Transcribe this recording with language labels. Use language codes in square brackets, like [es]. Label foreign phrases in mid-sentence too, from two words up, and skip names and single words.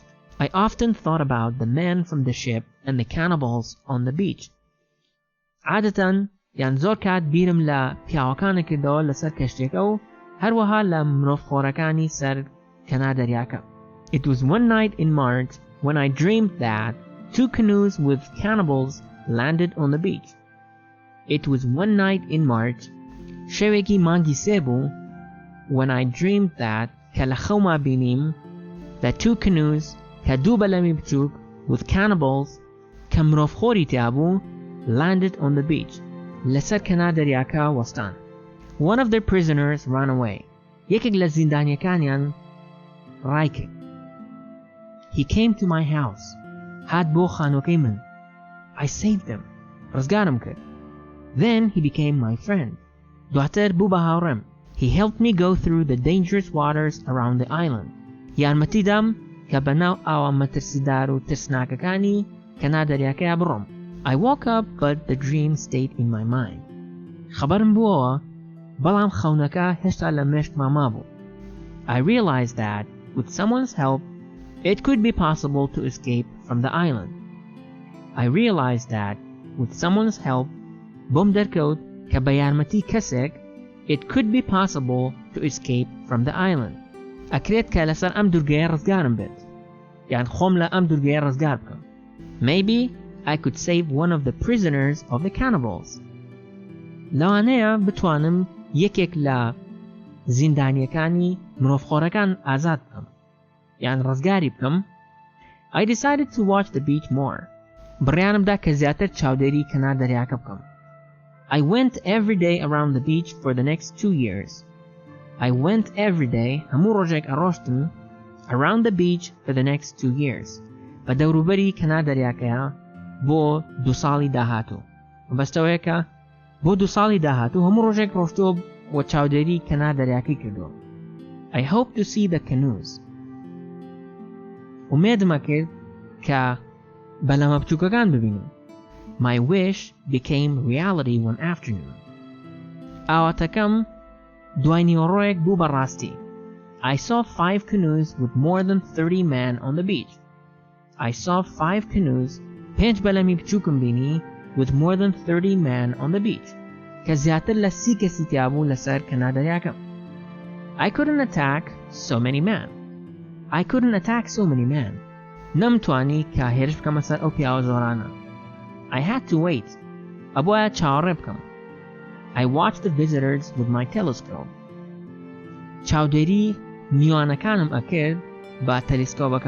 [en] I often thought about the men from the ship and the cannibals on the beach. [ckb] عادەتەن یان زۆر کات بیرم لە پیاوەکانە کردەوە لەسەر کەشتێکە و هەروەها لە مرۆڤخۆرەکانی سەر کەنار دەریاکە. [en] It was one night in March when I dreamed that 2 canoes with cannibals landed on the beach. It was one night in March [ckb] شەوێکی مانگی سێ بوو [en] when I dreamed that [ckb] کە لە خەوما بینیم [en] that 2 canoes [ckb] کە 2 بەلەمی بچووک [en] with cannibals [ckb] کە مرۆڤخۆری تیابوو [en] landed on the beach [ckb] لەسەر کەنار دەریاکە وەستان. [en] One of their prisoners ran away. [ckb] یەکێک لە زیندانیەکانیان ڕای کرد. [en] He came to my house. [ckb] هات بۆ خانووەکەی من. [en] I saved him. [ckb] ڕزگارم کرد. [en] Then he became my friend. [ckb] دواتر بوو بە هاوڕێم. [en] He helped me go through the dangerous waters around the island. [ckb] یارمەتیدام کە بەناو ئاوا مەترسیدار و ترسناکەکانی کەنار دەریاکەیە بڕۆم. [en] I woke up but the dream stayed in my mind. [ckb] خەبەرم بووەوە بەڵام خەونەکە هێشتا لە مێشکما مابوو. [en] I realized that with someone's help it could be possible to escape from the island. I realized that with someone's help [ckb] بۆم دەرکەوت کە بە یارمەتی کەسێک [en] it could be possible to escape from the island. [ckb] ئەکرێت کە لەسەر ئەم دوورگەیە ڕزگارم بێت یان خۆم لە ئەم دوورگەیە ڕزگار بکەم. [en] Maybe I could save one of the prisoners of the cannibals. [ckb] لەوانەیە بتوانم یەکێک لە زیندانیەکانی مرۆڤخۆرەکان ئازاد بکەم یان ڕزگاری بکەم. [en] I decided to watch the beach more. [ckb] بڕیانمدا کە زیاتر چاودێری کەنار دەریاکە بکەم. [en] I went every day around the beach for the next 2 years. I went every day [ckb] هەموو ڕۆژێک ئەڕۆشتم [en] around the beach for the next 2 years. [ckb] بە دەوروبەری کەنار دەریاکەیە بۆ 2 ساڵی داهاتوو. بەستەوەیە کە بۆ 2 ساڵی داهاتوو هەموو ڕۆژێک ڕۆشتووە بۆ چاودێری کەنار دەریاکەی کردووە. [en] I hope to see the canoes. [ckb] ومێدمە کرد کە بەلەمە بچووکەکان ببینم. [en] My wish became reality one afternoon. [ckb] ئاواتەکەم دوای نیوەڕۆیەک بوو بەڕاستی. [en] I saw 5 canoes with more than 30 men on the beach. I saw 5 canoes [ckb] 5 بەلەمی بچووکم بینی [en] with more than 30 men on the beach. [ckb] کە زیاتر لە 30 کەسی تیابوو لەسەر کەنار دەریاکەم. [en] I couldn't attack so many men. I couldn't attack so many men. [ckb] نەمتوانی کە هێرش بکەمە سەر ئەو پیاوە زۆرانە. [en] I had to wait. [ckb] ئەبوایە چاوەڕێ بکەم. [en] I watched the visitors with my telescope. [ckb] چاودێری میوانەکانم ئەکرد بە تەلێسکۆپەکەم.